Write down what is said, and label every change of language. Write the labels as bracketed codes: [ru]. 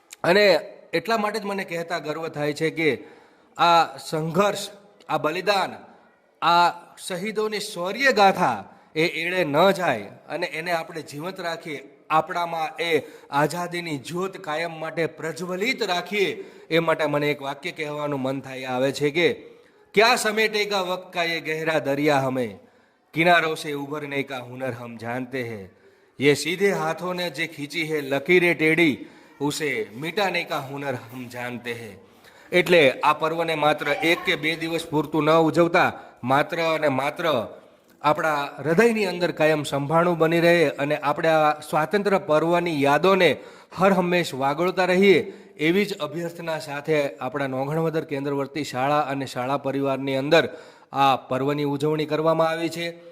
[gu] અને એટલા માટે જ મને કહેતા ગર્વ થાય છે કે આ સંઘર્ષ, આ બલિદાન, આ શહીદોની શૌર્ય ગાથા એ એળે ન જાય અને એને આપણે જીવંત રાખીએ, આપણામાં એ આઝાદીની જ્યોત કાયમ માટે પ્રજ્વલિત રાખીએ. એ માટે મને એક વાક્ય કહેવાનું મન થાય આવે છે કે [hi] क्या समेटेगा वक्त का ये गहरा दरिया हमें, किनारों से उभरने का हुनर हम जानते हैं, ये सीधे हाथों ने जे खींची है लकीरें टेढ़ी उसे मिटाने का हुनर हम जानते हैं. [gu] એટલે આ પર્વને માત્ર 1 કે 2 દિવસ પૂરતું ન ઉજવતા માત્ર અને માત્ર આપણા હૃદયની અંદર કાયમ સંભાળું બની રહે અને આપણે આ સ્વાતંત્ર્ય પર્વની યાદોને હર હંમેશ વાગોળતા રહીએ એવી જ અભ્યર્થના સાથે આપણા નોંઘણવદર કેન્દ્રવર્તી શાળા અને શાળા પરિવારની અંદર આ પર્વની ઉજવણી કરવામાં આવી છે.